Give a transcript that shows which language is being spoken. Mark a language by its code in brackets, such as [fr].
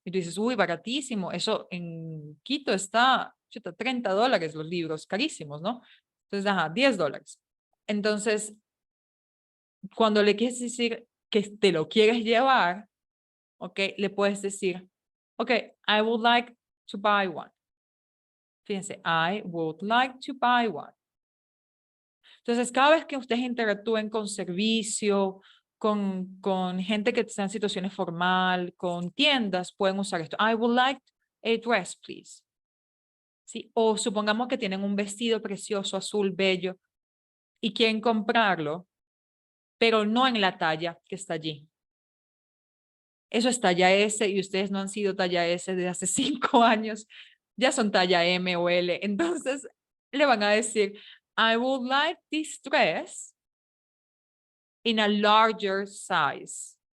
[es] Y tú dices, uy, baratísimo. Eso en Quito está, chuta, $30 los libros, carísimos, ¿no? Entonces, ajá, $10. Entonces, cuando le quieres decir que te lo quieres llevar, ok, le puedes decir, ok, [en] I would like to buy one. Fíjense, I would like to buy one. [es] Entonces, cada vez que ustedes interactúen con servicio, con gente que está en situaciones formal, con tiendas, pueden usar esto. [en] I would like a dress, please. [es] ¿Sí? O supongamos que tienen un vestido precioso, azul, bello, y quieren comprarlo, pero no en la talla que está allí. Eso es talla S y ustedes no han sido talla S desde hace 5 años. Ya son talla M o L. Entonces, le van a decir, [en] I would like this dress in a larger size.